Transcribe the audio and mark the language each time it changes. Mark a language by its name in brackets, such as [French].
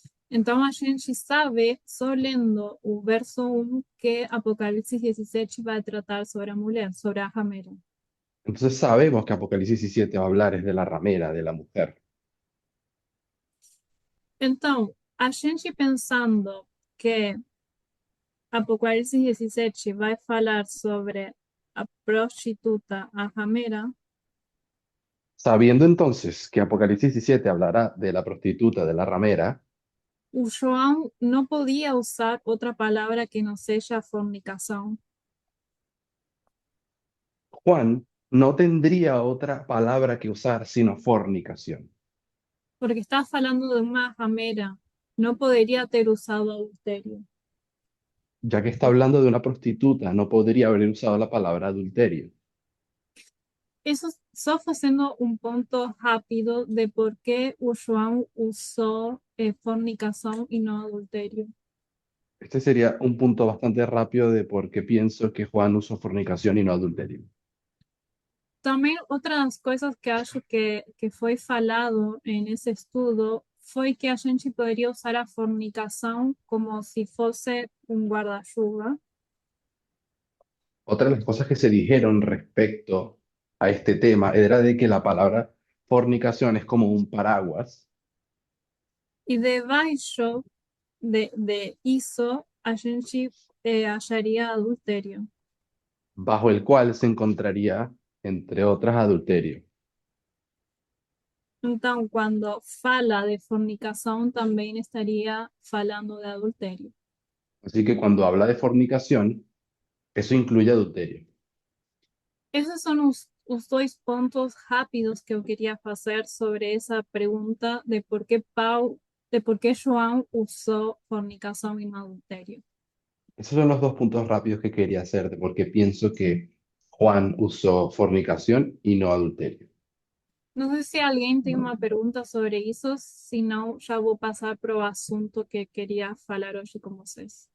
[Portuguese] Então a gente sabe, só lendo o verso 1, que Apocalipse 17 vai tratar sobre a mulher, sobre a ramera. [Spanish] Entonces sabemos que Apocalipsis 17 va a hablar es de la ramera, de la mujer. [Portuguese] Então, a gente pensando que Apocalipse 17 vai falar sobre a prostituta, a ramera, [Spanish] Sabiendo entonces que Apocalipsis 17 hablará de la prostituta, de la ramera, [Portuguese] o João não podia usar outra palavra que não seja fornicação, [Spanish] Juan no tendría otra palabra que usar sino fornicación, [Portuguese] porque está falando de uma ramera, não poderia ter usado adultério. [Spanish] ya que está hablando de una prostituta, no podría haber usado la palabra adulterio. [Portuguese] Isso só fazendo um ponto rápido de por que o João usou fornicação e não adultério. [Spanish] Este sería un punto bastante rápido de por qué pienso que Juan usó fornicación y no adulterio. [Portuguese] Também outra das coisas que acho que foi falado nesse estudo foi que a gente poderia usar a fornicação como se fosse um guarda-chuva, [Spanish] Otra de las cosas que se dijeron respecto a este tema era de que la palabra fornicación es como un paraguas [Portuguese] e debaixo de isso a gente acharia adultério. [Spanish] bajo el cual se encontraría, entre otras, adulterio. [Portuguese] Então, quando fala de fornicação, também estaria falando de adultério. [Spanish] Así que cuando habla de fornicación, eso incluye adulterio. [Portuguese] Esses são os dois pontos rápidos que eu queria fazer sobre essa pergunta de por que João usou fornicação e não adultério. [Spanish] Esos son los dos puntos rápidos que quería hacerte, porque pienso que Juan usó fornicación y no adulterio. [Portuguese] Não sei se alguém tem uma pergunta sobre isso, senão já vou passar para o assunto que queria falar hoje com vocês.